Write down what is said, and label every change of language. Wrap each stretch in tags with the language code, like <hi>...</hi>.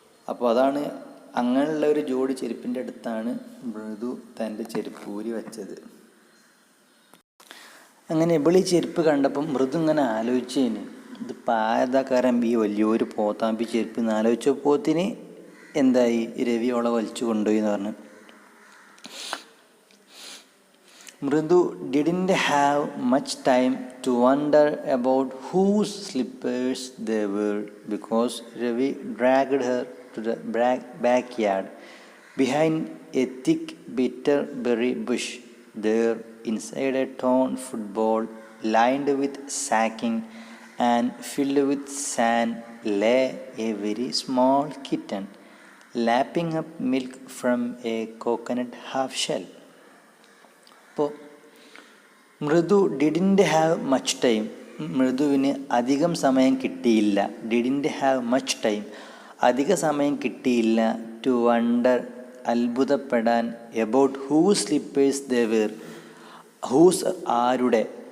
<ml>അപ്പോൾ അതാണ് അങ്ങനെയുള്ള ഒരു ജോഡി ചെരുപ്പിൻ്റെ അടുത്താണ് മൃദു തൻ്റെ ചെരുപ്പൂരി വെച്ചത്. അങ്ങനെ ഇവളീ ചെരുപ്പ് കണ്ടപ്പം മൃദു ഇങ്ങനെ ആലോചിച്ചതിന് ഇത് പായതാക്കാരൻ ഈ വലിയൊരു പോത്താമ്പി ചെരുപ്പ് എന്ന് ആലോചിച്ചപ്പോത്തിന് എന്തായി രവി അവളെ വലിച്ചു കൊണ്ടുപോയി എന്ന് പറഞ്ഞു.</ml> <en>Mridu didn't have much time to wonder about whose slippers they were because Ravi dragged her to the backyard behind a thick bitterberry bush. There, inside a torn football lined with sacking and filled with sand, lay a very small kitten lapping up milk from a coconut half shell.</en> <ml>അപ്പോൾ മൃദു</ml> <en>didn't have much time</en> <ml>മൃദുവിന് അധികം സമയം കിട്ടിയില്ല.</ml> <en>didn't have much time</en> <ml>അധിക സമയം കിട്ടിയില്ല.</ml> <en>to wonder</en> <ml>അത്ഭുതപ്പെടാൻ.</ml> <en>about whose slippers they wear whose</en> <ml>ആരുടെ.</ml>